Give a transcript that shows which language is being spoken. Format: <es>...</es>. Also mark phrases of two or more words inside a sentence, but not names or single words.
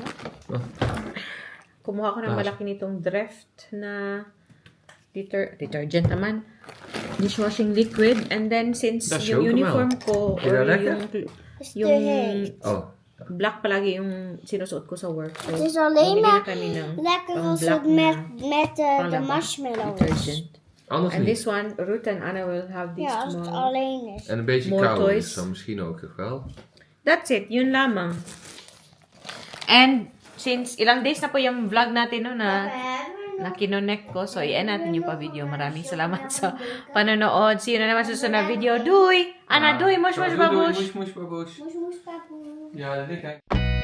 <tl>Kumuha ko ng malaki nitong Dreft na detergent naman.</tl> <en>Dishwashing liquid. And then since That's</en> <tl>yung Chocomel. uniform ko</tl> <en>Is or that lekker?</en> <tl>yung</tl> <en>Oh.</en> <tl>black palagi yung sinusuot ko sa work.</tl> <en>So,</en> <nl>Het is alleen</nl> <tl>bumili na</tl> <nl>maar</nl> <tl>kami ng</tl> <nl>lekker</nl> <tl>pang</tl> <nl>als</nl> <tl>black</tl> <nl>het met de</nl> <tl>panglaba</tl> <nl>marshmallows.</nl> <tl>detergent.</tl> <nl>Anders</nl> <en>And</en> <nl>niet.</nl> <en>this one, Ruth and Anna will have these</en> <nl>Ja, als het</nl> <en>tomorrow.</en> <nl>alleen is. En een beetje</nl> <en>More</en> <nl>kou</nl> <en>toys.</en> <nl>is zo misschien ook toch wel.</nl> <en>That's it.</en> <tl>Yun lamang. And since ilang days na po yung vlog natin no, na kinonek ko. So, i-end natin yung pa-video. Maraming salamat sa panonood.</tl> <en>See you</en> <tl>na naman sa susunod na video.</tl> <nl>Doei! Ana, doei! Mosh, mosh, babush! Moes, moes, babush. Moes, moes, papoe. Ja, dat denk ik.</nl>